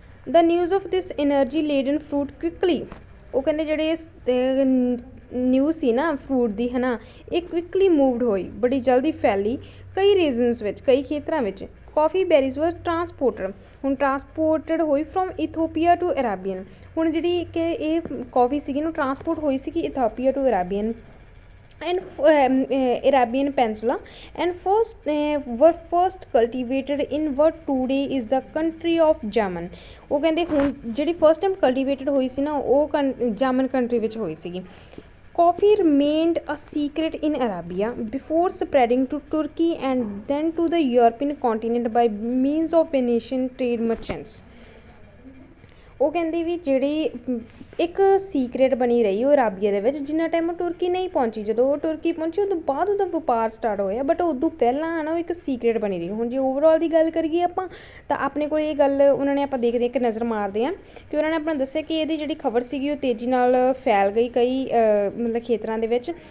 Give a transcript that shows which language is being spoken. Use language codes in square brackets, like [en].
[en] the news of this energy laden fruit quickly, [pa] ਉਹ ਕਹਿੰਦੇ ਜਿਹੜੇ ਨਿਊਜ਼ ਸੀ ਨਾ ਫਰੂਟ ਦੀ, ਹੈ ਨਾ, ਇਹ ਕੁਇਕਲੀ ਮੂਵਡ ਹੋਈ, ਬੜੀ ਜਲਦੀ ਫੈਲੀ ਕਈ ਰੀਜ਼ਨਸ ਵਿੱਚ, ਕਈ ਖੇਤਰਾਂ ਵਿੱਚ। [en] coffee berries was transported, [pa] ਹੁਣ ਟਰਾਂਸਪੋਰਟਡ ਹੋਈ [en] From Ethiopia to Arabian. [pa] ਹੁਣ ਜਿਹੜੀ ਕਿ ਇਹ ਕਾਫੀ ਸੀਗੀ ਨੂੰ ਟਰਾਂਸਪੋਰਟ ਹੋਈ ਸੀਗੀ [en] Ethiopia to Arabian and Arabian Peninsula and first cultivated in what today is the country of Yemen। [pa] ਉਹ ਕਹਿੰਦੇ ਹੁਣ ਜਿਹੜੀ ਫਸਟ ਟਾਈਮ ਕਲਟੀਵੇਟਡ ਹੋਈ ਸੀ ਨਾ ਉਹ ਜਾਮਨ ਕੰਟਰੀ ਵਿੱਚ ਹੋਈ ਸੀਗੀ। [en] Coffee remained a secret in Arabia before spreading to Turkey and then to the European continent by means of Venetian trade merchants। [pa] ਉਹ ਕਹਿੰਦੇ ਵੀ ਜਿਹੜੀ ਇੱਕ ਸੀਕਰੇਟ ਬਣੀ ਰਹੀ ਉਹ ਅਰਾਬੀਆ ਦੇ ਵਿੱਚ ਜਿੰਨਾ ਟਾਈਮ ਤੁਰਕੀ ਨਹੀਂ ਪਹੁੰਚੀ। ਜਦੋਂ ਉਹ ਤੁਰਕੀ ਪਹੁੰਚੀ ਉਦੋਂ ਬਾਅਦ ਉਹਦਾ ਵਪਾਰ ਸਟਾਰਟ ਹੋਇਆ, ਬਟ ਉਦੋਂ ਪਹਿਲਾਂ ਹੈ ਨਾ ਉਹ ਇੱਕ ਸੀਕਰੇਟ ਬਣੀ ਰਹੀ। ਹੁਣ ਜੇ ਓਵਰਆਲ ਦੀ ਗੱਲ ਕਰੀਏ ਆਪਾਂ ਤਾਂ ਆਪਣੇ ਕੋਲ ਇਹ ਗੱਲ ਉਹਨਾਂ ਨੇ ਆਪਾਂ ਦੇਖਦੇ ਇੱਕ ਨਜ਼ਰ ਮਾਰਦੇ ਹਾਂ ਕਿ ਉਹਨਾਂ ਨੇ ਆਪਣਾ ਦੱਸਿਆ ਕਿ ਇਹਦੀ ਜਿਹੜੀ ਖਬਰ ਸੀਗੀ ਉਹ ਤੇਜ਼ੀ ਨਾਲ ਫੈਲ ਗਈ ਕਈ ਮਤਲਬ ਖੇਤਰਾਂ ਦੇ ਵਿੱਚ।